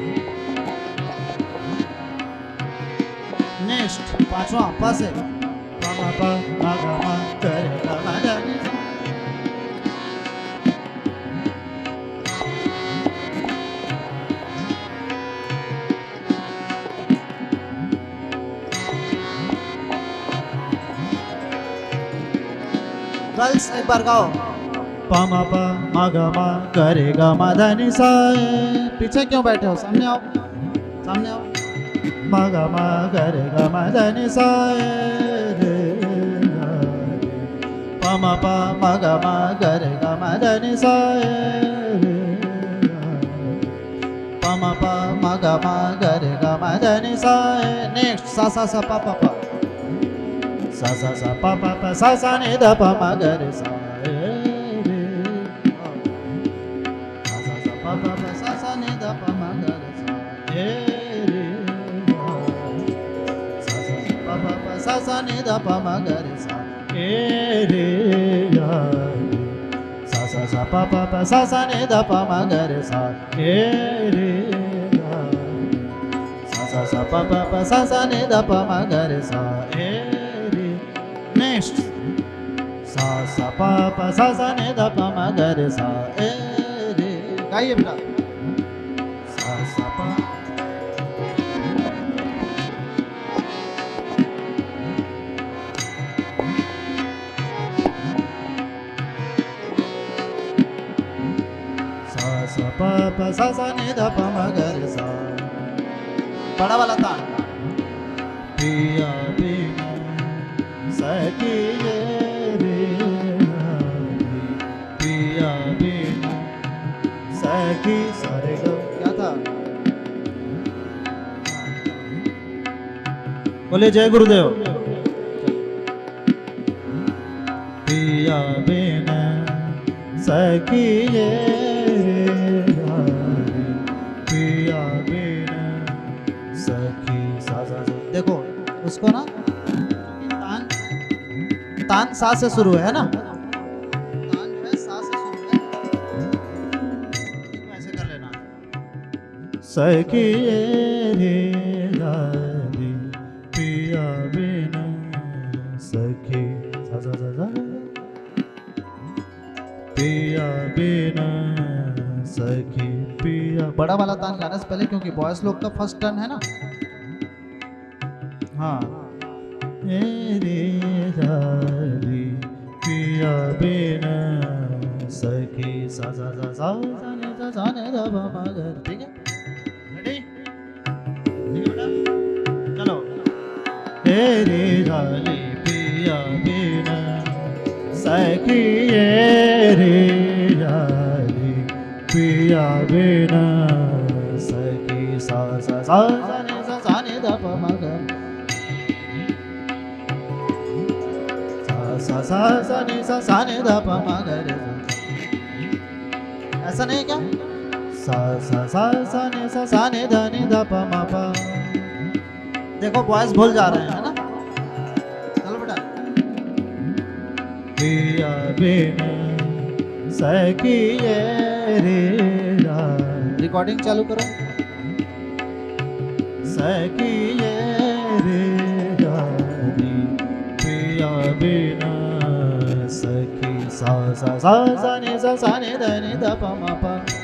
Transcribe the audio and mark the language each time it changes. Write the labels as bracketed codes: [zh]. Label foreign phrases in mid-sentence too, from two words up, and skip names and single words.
[hi] नेक्स्ट पांचवा पा से पा म प म ग म ग रे ग म ध नि सा. गर्ल्स एक बार गाओ। प म ग म ग रे ग म ध नि सा. पीछे क्यों बैठे हो, सामने आओ, सामने आओ। म ग रे ग म ध नि सा रे ग रे. प म ग ग रे ग म ध नि सा रे ग रे. प म ग ग रे ग म ध नि सा। नेक्स्ट सा पा पा पा। सा प सा सा नि ध प म ग रे सा रे रे. सा पा पा पा सा सा नि दा पा मा गा रे सा। ए रे ग. पा पा पा सा सा नि दा पा मा गा रे सा। ए रे ग रे. सा प सा सा नि ध प म ग रे सा. ए रे ग रे. सा प सा सा नि ध प म ग रे सा। ए रे. नेक्स्ट सा प सा सा नि ध प म ग रे सा. ए रे, गाइए बेटा। सा प। सा प सा सा नि ध प म ग रे सा. बड़ा वाला तान। पिया बिना सखी ये रे हारी। पिया बिना सखी सारे गा। क्या था? बोले जय गुरुदेव। पिया बिना सखी ये रे हारी। पिया बिना सखी सा सा सा। देखो उसको ना, तान तान सा से शुरू है ना, तान जो है सा से शुरू है, इसको ऐसे कर लेना। सखी ये रे लाली पिया बिना सखी सा सा सा सा। पिया बिना सखी पिया। बड़ा वाला तान गाने से पहले, क्योंकि बॉयज लोग का [en] first turn [hi] है ना। हाँ रे लाली पिया बिना सखी सा सा सा सा सा ने दा पा मा गा रे। ठीक है, रेडी बेटा चलो। तेरी डाली पिया बिना सखी ये रे डाली पिया बिना सखी सा सा सा सा ने दा पा मा गा। सा ने दा पा मा गा रे। ऐसा नहीं है क्या? सा ने दा नि दा पा मा पा। देखो बॉयज भूल जा रहे हैं, है ना। चलो बेटा। पिया बिना सखी ये रे डाली। रिकॉर्डिंग चालू करो। सखी ये रे डाली पिया बिना सखी सा ने दा नि दा पा मा पा।